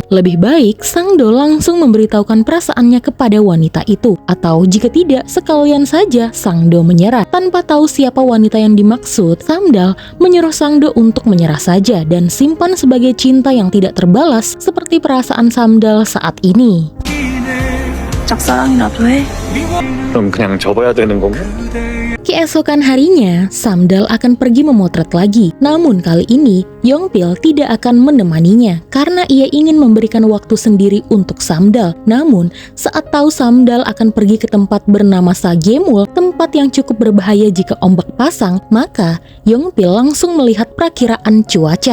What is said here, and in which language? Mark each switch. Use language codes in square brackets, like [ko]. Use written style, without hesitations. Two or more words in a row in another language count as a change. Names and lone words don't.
[id] Lebih baik Sangdo langsung memberitahukan perasaannya kepada wanita itu. Atau jika tidak, sekalian saja Sangdo menyerah. Tanpa tahu siapa wanita yang dimaksud, Samdal menyuruh Sangdo untuk menyerah saja dan simpan sebagai cinta yang tidak terbalas seperti perasaan Samdal saat ini. [ko] 짝사랑이라도 해. 그럼 그냥 접어야 되는 건가? [id] Keesokan harinya, Samdal akan pergi memotret lagi. Namun kali ini, Yongpil tidak akan menemaninya karena ia ingin memberikan waktu sendiri untuk Samdal. Namun, saat tahu Samdal akan pergi ke tempat bernama Sagemul, tempat yang cukup berbahaya jika ombak pasang, maka Yongpil langsung melihat perakiraan cuaca.